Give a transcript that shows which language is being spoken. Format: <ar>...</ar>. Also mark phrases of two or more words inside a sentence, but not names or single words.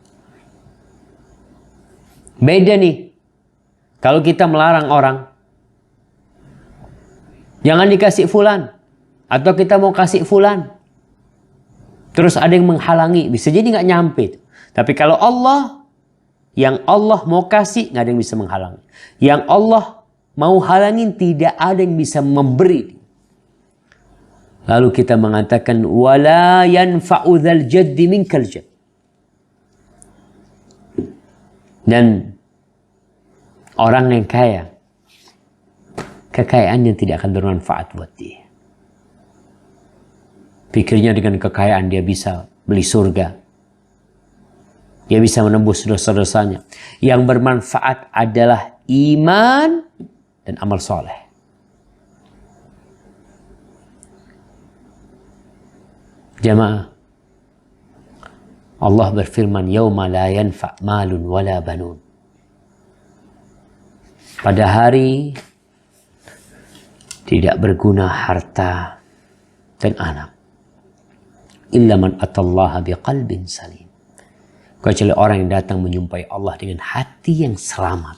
<id>Beda nih, kalau kita melarang orang, jangan dikasih fulan, atau kita mau kasih fulan, terus ada yang menghalangi, bisa jadi nggak nyampe. Tapi kalau Allah, yang Allah mau kasih, nggak ada yang bisa menghalangi. Yang Allah mau halangin, tidak ada yang bisa memberi. Lalu kita mengatakan,</id> <ar>ولا ينفع ذا الجد منك الجد.</ar> <id>Dan orang yang kaya, kekayaannya tidak akan bermanfaat buat dia. Pikirnya dengan kekayaan dia bisa beli surga. Dia bisa menembus dosa-dosanya. Yang bermanfaat adalah iman dan amal soleh. Jamaah, Allah berfirman,</id> <ar>يوم لا ينفع مال ولا بنون.</ar> <id>Pada hari tidak berguna harta dan anak.</id> <ar>إلا من أتى الله بقلب سليم.</ar> <id>Kecuali orang yang datang menyumpai Allah dengan hati yang selamat.</id>